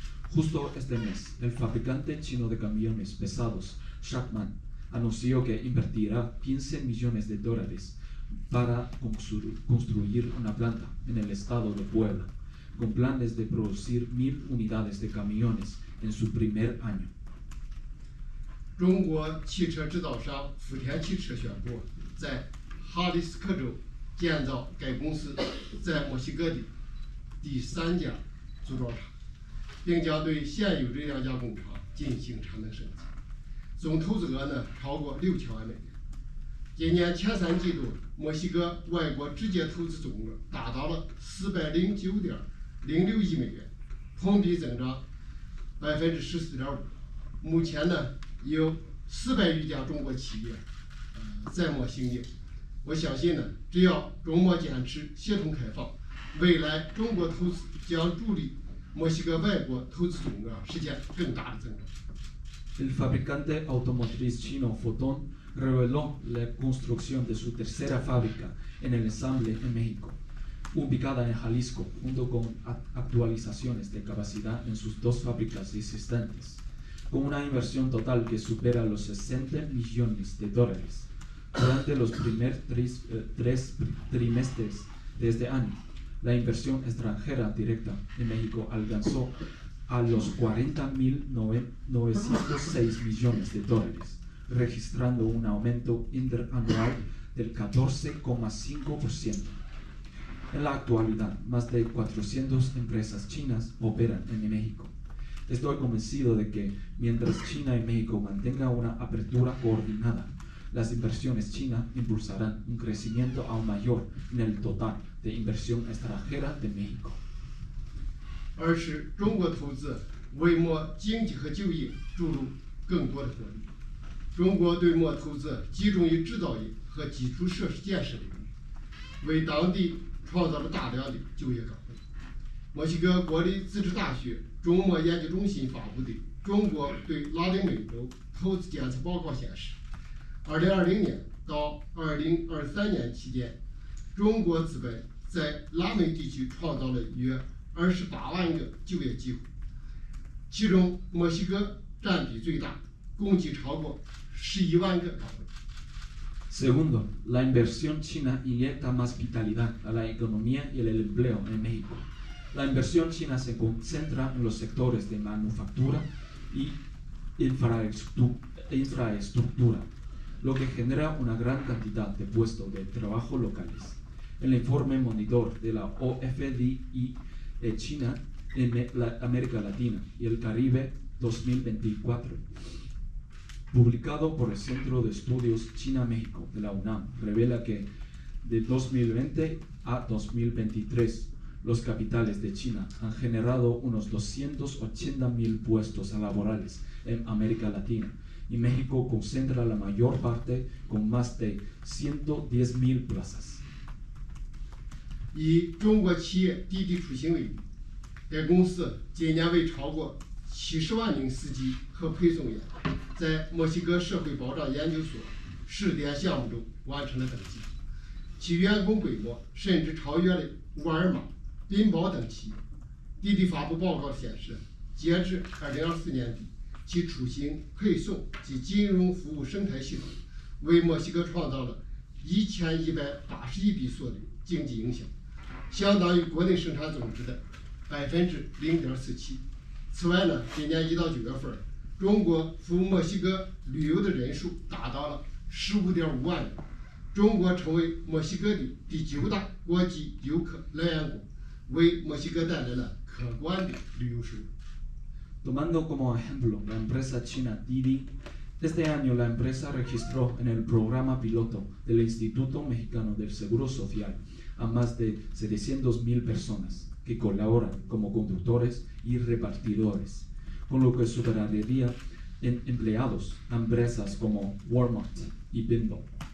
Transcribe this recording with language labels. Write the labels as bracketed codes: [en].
[es] Justo este mes, el fabricante chino de camiones pesados, Shackman, anunció que invertirá 15 millones de dólares para construir una planta en el estado de Puebla, con planes de producir 1000 unidades de camiones en su primer año. [zh] 中国汽车制造商福田汽车宣布，在哈里斯克州建造该公司在墨西哥的第3家组装厂，并将对现有这2家工厂进行产能升级，总投资额呢超过6000万美元。今年前3季度，墨西哥外国直接投资总额达到了409.06亿美元，同比增长14.5%。目前呢，有400余家中国企业在墨兴业。我相信呢，只要中墨坚持协同开放，未来中国投资将助力墨西哥外国投资总额实现更大的增长。 [es] El fabricante automotriz chino Foton reveló la construcción de su tercera fábrica en el ensamble en México, ubicada en Jalisco, junto con actualizaciones de capacidad en sus 2 fábricas existentes, con una inversión total que supera los 60 millones de dólares. Durante los primeros 3 trimestres de este año, la inversión extranjera directa en México alcanzó a los 40.906 millones de dólares, registrando un aumento interanual del 14,5%. En la actualidad, más de 400 empresas chinas operan en México. Estoy convencido de que mientras China y México mantengan una apertura coordinada, las inversiones chinas impulsarán un crecimiento aún mayor en el total de inversión extranjera de México. [zh] 而是中国投资为墨经济和就业注入更多的活力。中国对墨投资集中于制造业和基础设施建设领域，为当地创造了大量的就业岗位。墨西哥国立自治大学中墨研究中心发布的《中国对拉丁美洲投资监测报告》显示，2020年到2023年期间，中国资本在拉美地区创造了约28万个就业机会，其中墨西哥占比最大，共计超过11万个岗位。 [es] Segundo, la inversión china inyecta más vitalidad a la economía y el empleo en México. La inversión china se concentra en los sectores de manufactura y infraestructura, lo que genera una gran cantidad de puestos de trabajo locales. El informe monitor de la OFDI China en América Latina y el Caribe 2024, publicado por el Centro de Estudios China-México de la UNAM, revela que de 2020 a 2023 los capitales de China han generado unos 280.000 puestos laborales en América Latina y México concentra la mayor parte con más de 110.000 plazas. [zh] 以中国企业滴滴出行为例，该公司今年为超过70万名司机和配送员，在墨西哥社会保障研究所试点项目中完成了登记，其员工规模甚至超越了沃尔玛、宾宝等企业。滴滴发布报告显示，截至2024年底，其出行、配送及金融服务生态系统为墨西哥创造了1181笔所的经济影响，相当于国内生产总值的0.47%。此外呢，今年1到9月份，中国赴墨西哥旅游的人数达到了15.5万人，中国成为墨西哥的第9大国际游客来源国，为墨西哥带来了可观的旅游收入。 [es] Tomando como ejemplo la empresa china Didi, este año la empresa registró en el programa piloto del Instituto Mexicano del Seguro Social a más de 700,000 personas que colaboran como conductores y repartidores, con lo que superaría en empleados a empresas como Walmart y Bimbo.